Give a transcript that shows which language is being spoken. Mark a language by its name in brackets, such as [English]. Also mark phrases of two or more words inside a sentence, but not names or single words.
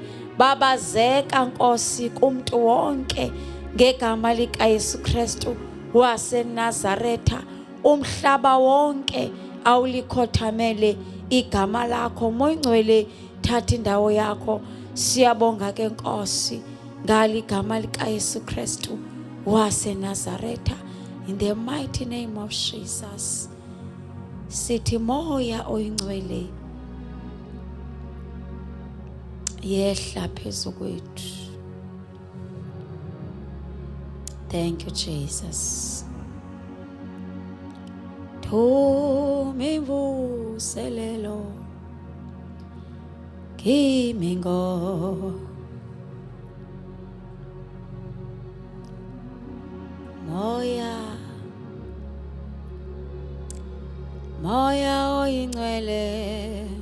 [Xhosa] Babazeka Nkosi kumntu wonke ngegama lika Yesu Kristu waseNazaretha. Umhlaba wonke awulikhothamele igama lakho. Moyingcwele thatha indawo yakho. Siyabonga ke Nkosi ngalo igama lika Yesu Kristu waseNazaretha. [English] In the mighty name of Jesus. [Xhosa] Sithi moya oyingcwele yehla phezu kwethu. [English] Thank you Jesus. [Xhosa] Thumi mvuselelo kimi ngo moya oyingcwele,